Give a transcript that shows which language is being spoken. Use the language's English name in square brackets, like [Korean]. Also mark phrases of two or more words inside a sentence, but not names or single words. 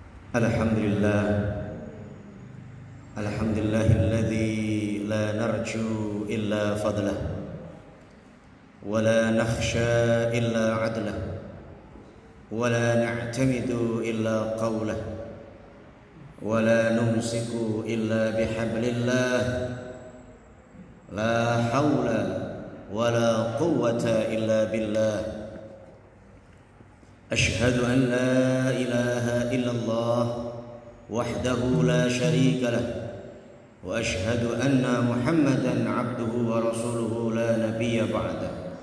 [Arabic] الحمد لله، الحمد لله الذي لا نرجو إلا فضله ولا نخشى إلا عدله ولا نعتمد إلا قوله ولا نمسك إلا بحبل الله لا حول ولا قوة إلا بالله. أشهد أن لا إله إلا الله وحده لا شريك له وأشهد أن محمدا عبده ورسوله لا نبي بعده.